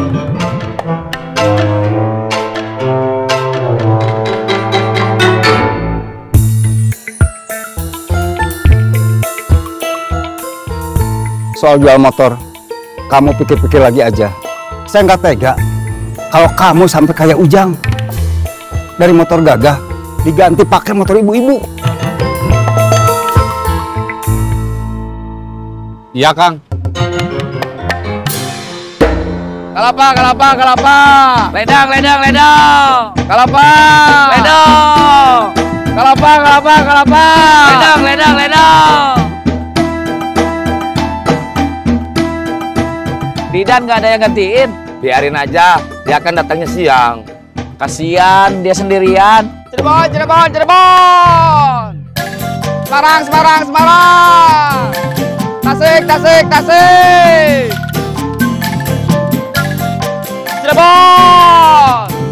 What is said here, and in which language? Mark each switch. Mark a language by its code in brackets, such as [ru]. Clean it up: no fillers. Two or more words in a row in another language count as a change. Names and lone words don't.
[id] Soal jual motor, kamu pikir-pikir lagi aja. Saya nggak tega kalau kamu sampai kayak Ujang. Dari motor gagah, diganti pakai motor ibu-ibu. Iya, Kang. Kalapa. Ledang. Kalapa. Ledang. Kalapa. Ledang. Didan nggak ada yang gantiin. Biarin aja, dia akan datangnya siang. Kasian dia sendirian. Cirebon. Semarang. Tasik. Cirebon.